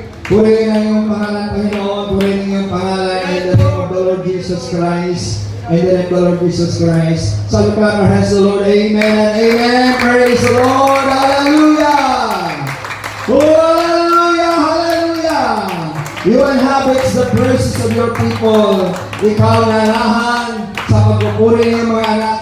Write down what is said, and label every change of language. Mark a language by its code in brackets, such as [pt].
[tl] Purihin ang iyong pangalan, Panginoon. Purihin ang iyong pangalan [en] in the name of the Lord Jesus Christ. In the name of the Lord Jesus Christ. So we clap our hands to the Lord. Amen and amen. Praise the Lord. Hallelujah. Hallelujah. Hallelujah. You inhabit the praises of your people. [tl] Ikaw nanahan sa pagpupuri ng mga anak.